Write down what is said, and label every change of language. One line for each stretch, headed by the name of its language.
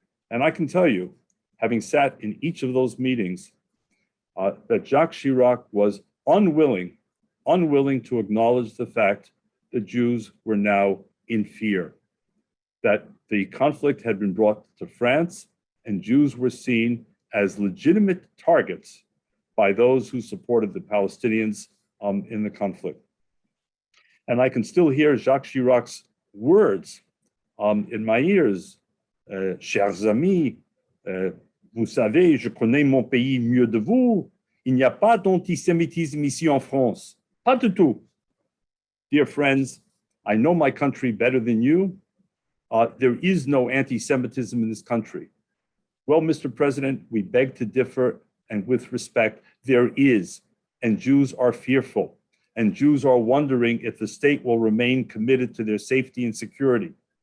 English: And I can tell you, having sat in each of those meetings, that Jacques Chirac was unwilling to acknowledge the fact that Jews were now in fear, that the conflict had been brought to France and Jews were seen as legitimate targets by those who supported the Palestinians in the conflict. And I can still hear Jacques Chirac's words in my ears.
French: Chers amis, vous savez, je connais mon pays mieux de vous. Il n'y a pas d'antisémitisme ici en France. Pas du tout.
English: Dear friends, I know my country better than you. There is no anti-Semitism in this country. Well, Mr. President, we beg to differ, and with respect, there is, and Jews are fearful, and Jews are wondering if the state will remain committed to their safety and security.